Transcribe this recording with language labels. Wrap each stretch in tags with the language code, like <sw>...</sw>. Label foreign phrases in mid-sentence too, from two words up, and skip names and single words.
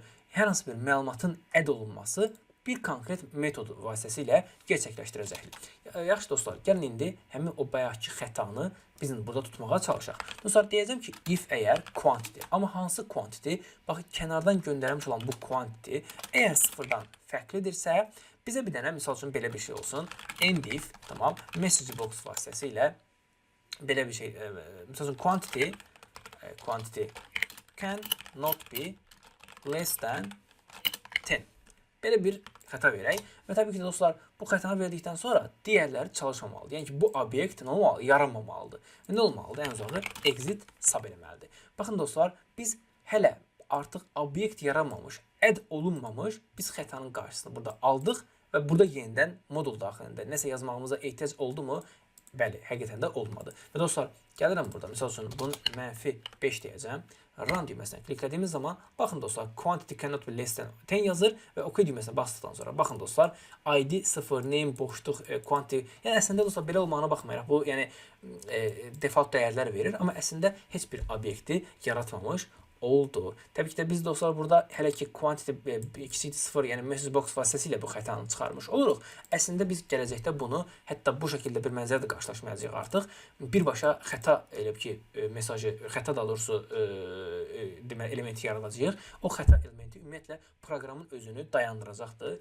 <az>Hər hansı bir məlumatın add olunması bir konkret metod vasitəsilə gerçəkləşdirəcəkdir. Yaxşı dostlar, gəlin indi həmin o bayaqki xətanı bizim burada tutmağa çalışaq. Dostlar, deyəcəm ki, if əgər quantity, amma hansı quantity? Baxın, kənardan göndərmiş olan bu quantity əgər sıfırdan fərqlidirsə, bizə bir dənə, misal üçün belə bir şey olsun.</az> <en>End if, tamam, message box</en> <az>vasitəsilə belə bir şey, misal üçün</az> <en>quantity can not be less than 10.</en> <az>Belə bir xəta verək və təbii ki, dostlar, bu xətanı verdikdən sonra digərləri çalışmamalıdır. Yəni ki, bu obyekt nə olmalı? Yaranmamalıdır. Və nə olmalıdır? Ən uzağı</az> <en>exit sub</en> <az>eləməlidir. Baxın dostlar, biz hələ artıq obyekt yaranmamış, add olunmamış, biz xətanın qarşısını burada aldıq və burada yenidən modul daxilində nəsə yazmağımıza ehtiyac oldu mu? Bəli, həqiqətən də olmadı. Və dostlar, gəlirəm burada, misal üçün, bunu -5 deyəcəm. Run düyməsindən kliklədiyimiz zaman, baxın dostlar,</az> <en>quantity cannot be less than 10</en> <az>yazır və OK düyməsinə basdıqdan sonra, baxın dostlar, ID 0, name, boşluq, quantity, yəni əslində dostlar, belə olmağına baxmayaraq, bu yəni default dəyərlər verir, amma əslində heç bir obyekti yaratmamış oldu. Təbii ki də biz dostlar burada hələ ki quantity kiçikdir 0, yəni</az> <en>message box</en> <az>vasitəsilə bu xətanı çıxarmış oluruq. Əslində biz gələcəkdə bunu hətta bu şəkildə bir mənzərə də qarşılaşmayacağıq artıq. Birbaşa xəta elə ki mesajı xəta da doğrusu deməli elementi yaradacağıq. O xəta elementi ümumiyyətlə proqramın özünü dayandıracaqdır.</az>